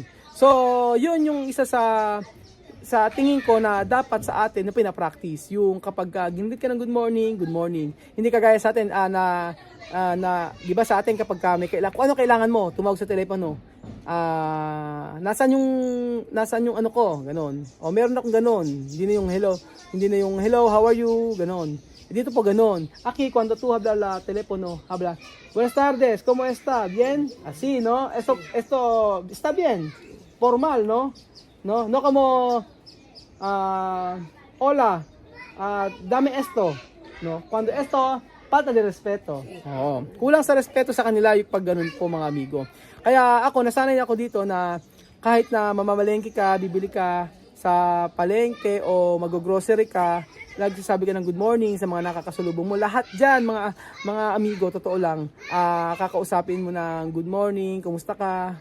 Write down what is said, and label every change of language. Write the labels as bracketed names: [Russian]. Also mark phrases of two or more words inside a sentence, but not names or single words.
[Filipino] So, yun yung isa sa tingin ko na dapat sa atin na pinapractice. Yung kapag ginit ka ng [English] good morning. [Filipino] Hindi kagaya sa atin di ba sa atin kapag may kailangan, kung ano kailangan mo, tumawag sa telepono. Nasaan yung ano ko, ganon. O meron akong ganon. Hindi na yung [English] hello, how are you, [Filipino] ganon. Dito po ganon. [Spanish] Aquí cuando tú hablas la teléfono, habla, buenas tardes, ¿cómo está? Bien? Así, ¿no? Esto está bien. Formal, ¿no? No como hola, dame esto, ¿no? Cuando esto, falta de respeto. [Filipino] Oo. Kulang sa respeto sa kanila yung pag ganun po mga amigo. Kaya ako, nasanay ako dito na kahit na mamamalengke ka, bibili ka sa palengke o mag-grocery ka, nagsasabi ka ng [English] good morning [Filipino] sa mga nakakasalubong mo. Lahat dyan, mga amigo, totoo lang, kakausapin mo ng [English] good morning, [Filipino] kumusta ka.